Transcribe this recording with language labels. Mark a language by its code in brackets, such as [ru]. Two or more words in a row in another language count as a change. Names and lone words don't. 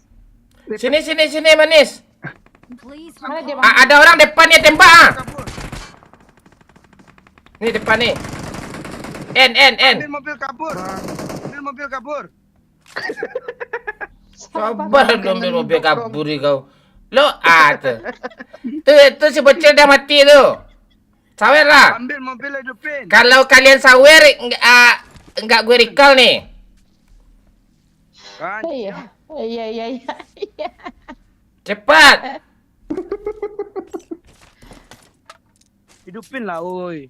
[id] Sini Manis. Please Mana dia report. bang? Ada orang depan ni tembak ah. Kabur. Ni depan ni. N. Ambil mobil kabur. Ambil mobil kabur. Sabar ambil mobil kabur ni kau. Lo tu. Tu si bocil dah mati tu. Sawer lah. Ambil mobil hidupin. Kalau kalian sawer enggak gue recall nih. Kan? Iya. Iya. Cepat. Hidupin lah, oi.